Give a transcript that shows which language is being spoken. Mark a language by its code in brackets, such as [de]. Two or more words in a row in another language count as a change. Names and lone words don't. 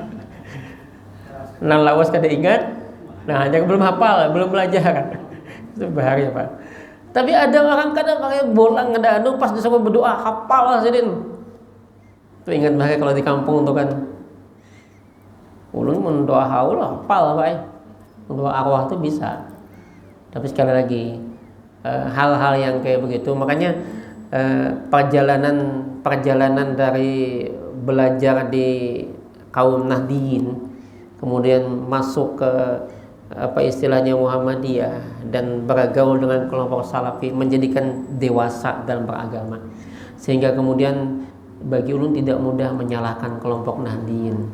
[bjn] Nang lawas kada ingat. [id] Nah hanya belum hafal, belum belajar kan. Itu bahaya, Pak. Tapi ada orang kadang pakai bolang ada pas disuruh berdoa hafal lah sidin. Itu ingat bahaya kalau di kampung tuh kan. Ulun mendoa haul hafal apa ya? Mendoa arwah tuh bisa. Tapi sekali lagi hal-hal yang kayak begitu, makanya perjalanan dari belajar di kaum Nahdiyin kemudian masuk ke apa istilahnya Muhammadiyah dan bergaul dengan kelompok Salafi menjadikan dewasa dalam beragama, sehingga kemudian bagi ulun tidak mudah menyalahkan kelompok Nahdiyin.